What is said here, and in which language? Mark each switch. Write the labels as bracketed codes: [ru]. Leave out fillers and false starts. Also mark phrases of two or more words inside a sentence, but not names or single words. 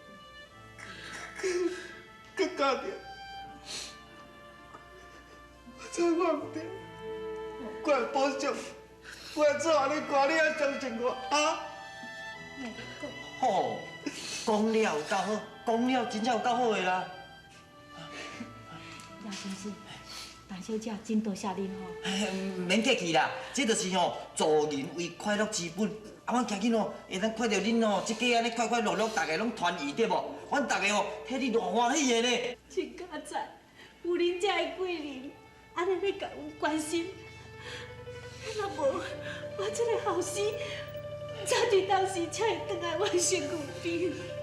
[nan] 佮家庭，我知我唔对，我会补偿，我会做下你歌，你要相信我啊！好，讲了有够好，讲了真正有够好的啦。叶先生，大小姐真多谢您吼。免客气啦，这就是吼助人为快乐之本。啊，阮今日吼会当看到恁吼这家安尼快快乐乐，大家拢团圆对无？阮大家吼替你偌欢喜的呢。真佳哉，有恁这的贵人，安尼咧甲我关心。若无我这个后生，早伫当时才会倒来我身躯边。